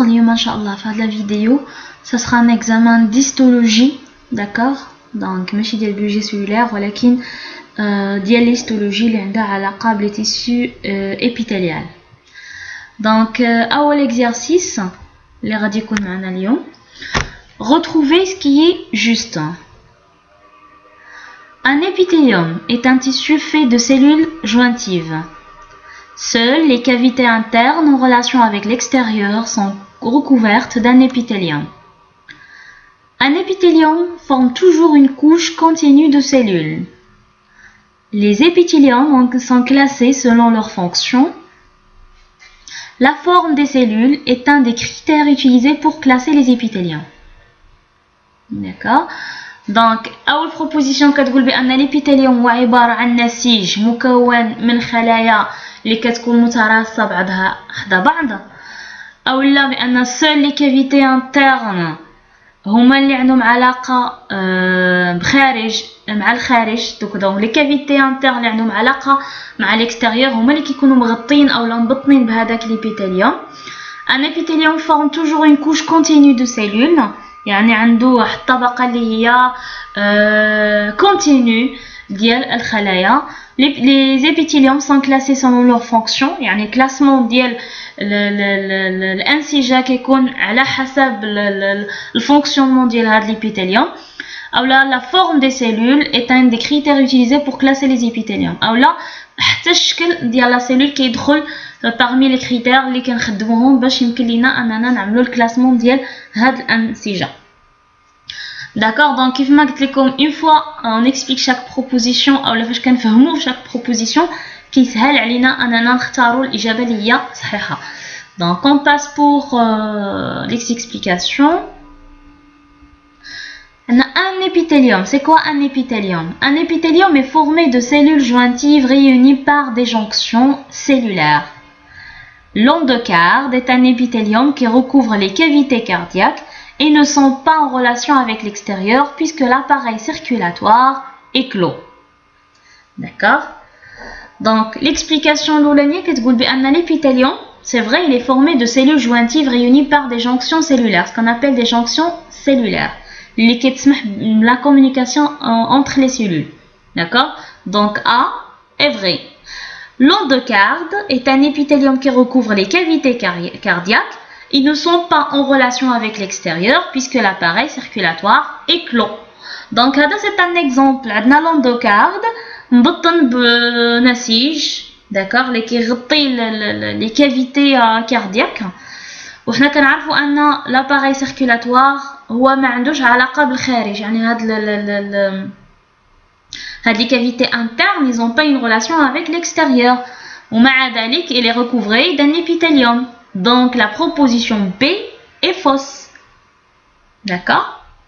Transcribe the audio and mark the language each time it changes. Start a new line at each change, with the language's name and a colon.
French: Inch'Allah, faire de la vidéo, ça sera un examen d'histologie, d'accord?
Arabic: Donc, ماشي ديال
French: biologie cellulaire,
Arabic: ولكن ديال l'histologie اللي عندها علاقة بلي
French: tissus épithélial.
Arabic: Donc, أول exercice اللي غادي يكون معنا اليوم.
French: Retrouvez ce qui est juste. Un épithélium est un tissu fait de cellules jointives. Seules les cavités internes en relation avec l'extérieur sont recouvertes d'un épithélium. Un épithélium forme toujours une couche continue de cellules. Les épithéliums sont classés selon leur fonction. La forme des cellules est un des critères utilisés pour classer les épithéliums. D'accord?
Arabic: Donc, أول proposition كتقول بأن الإبيثيليوم هو عبارة عن نسيج مكون من خلايا اللي كتكون متراصة بعضها حدا بعض، أولا بأن
French: seules les cavités internes
Arabic: هما اللي عندهم علاقة بخارج مع الخارج. دونك لي كافيتي انترن اللي عندهم علاقة مع الاكستيريور هما اللي كيكونوا مغطين أولا مبطنين بهذاك الإبيثيليوم.
French: Un épithélium forme toujours une couche continue de cellules.
Arabic: يعني عنده واحد الطبقة اللي هي continue ديال الخلايا.
French: Les épithéliums sont classés selon leur fonction.
Arabic: يعني classement ديال الانسجة كيكون على حسب الفونكسيونمون ديال هاد الابيثيليوم. اولا
French: la forme des cellules est un des critères utilisés pour classer les épithéliums.
Arabic: اولا حتى الشكل ديال لا سيلول كيدخل
French: parmi les critères
Arabic: اللي كنخدموهم باش يمكن لينا اننا نعملوا الكلاسمون ديال هاد الانسجه.
French: D'accord, donc
Arabic: كيف ما قلت لكم
French: une fois on explique chaque proposition
Arabic: اولا فاش كنفهموا
French: chaque proposition
Arabic: كيسهل علينا اننا نختاروا الاجابه اللي هي صحيحه.
French: Donc on passe pour les explications. Un épithélium, c'est quoi un épithélium? Un épithélium est formé de cellules jointives réunies par des jonctions cellulaires. L'endocarde est un épithélium qui recouvre les cavités cardiaques et ne sont pas en relation avec l'extérieur puisque l'appareil circulatoire est clos. D'accord? Donc l'explication l'oulanier qui dit que l'épithélium, c'est vrai, il est formé de cellules jointives réunies par des jonctions cellulaires, ce qu'on appelle des jonctions cellulaires. La communication entre les cellules. D'accord? Donc A est vrai. L'endocarde est un épithélium qui recouvre les cavités cardiaques. Ils ne sont pas en relation avec l'extérieur puisque l'appareil circulatoire est clos. Donc c'est un exemple.
Arabic: L'endocarde مبطن بنسيج.
French: D'accord?
Arabic: اللي كيغطي
French: les cavités cardiaques.
Arabic: وحنا كنعرفوا ان l'appareil circulatoire هو ما عندوش علاقه بالخارج. يعني هاد
French: les cavités internes ils n'ont pas une relation avec l'extérieur.
Arabic: ومع ذلك
French: il est recouvré d'un épithélium. Donc la proposition B est fausse. D'accord?